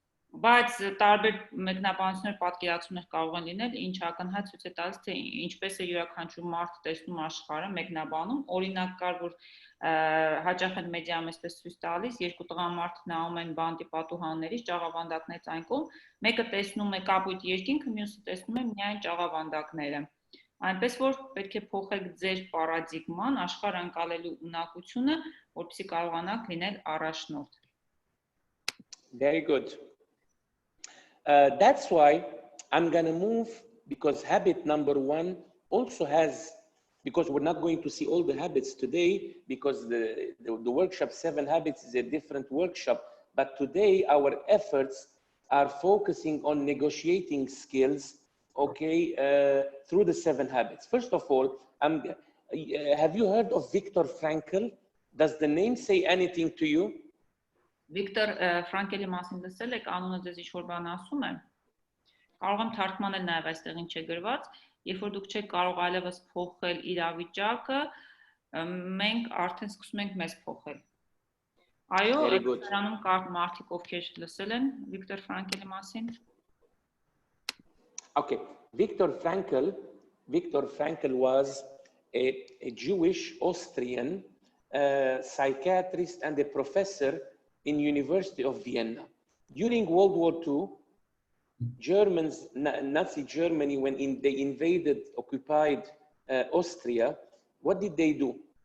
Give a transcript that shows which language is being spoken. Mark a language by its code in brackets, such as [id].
[hy] Բայց տարբեր մեկնաբանություններ պատկերացումներ կարող են լինել, ինչ ակնհայտ ցույց է տալիս, թե ինչպես է յուրաքանչյուր մարդ տեսնում աշխարհը մեկնաբանում։ Օրինակ կար, որ հաճախ են մեդիայում այսպես ցույց տալիս, երկու տղամարդ նայում են բանտի պատուհաններից, ճաղավանդակներից այն կողմ, մեկը տեսնում է կապույտ երկինքը, մյուսը տեսնում է միայն ճաղավանդակները։ Այնպես որ պետք է փոխեք ձեր պարադիգման, աշխարհը ընկալելու ունակությունը, որպեսզի կարողանաք լինել առաջնորդ։ [en] Very good. That's why I'm going to move, because habit number 1 also has, because we're not going to see all the habits today, because the workshop 7 habits is a different workshop, but today our efforts are focusing on negotiating skills, okay, through the 7 habits. First of all, have you heard of Viktor Frankel? Does the name say anything to you? [hy] Վիկտոր Ֆրանկելի մասին լսել եք, անունը ձեզ ինչ-որ բան ասում է։ Կարող եմ թարգմանել նաև այստեղ ինչ է գրված, երբ որ դուք չեք կարող այլևս փոխել իրավիճակը, մենք արդեն սկսում ենք մեզ փոխել։ Այո, դրանում կար մարդիկ, ովքեր լսել են Վիկտոր Ֆրանկելի մասին։ [en] Okay, Viktor Frankel was a Jewish Austrian psychiatrist and a professor in University of Vienna. During World War II, Nazi Germany, when they invaded, occupied Austria, what did they do?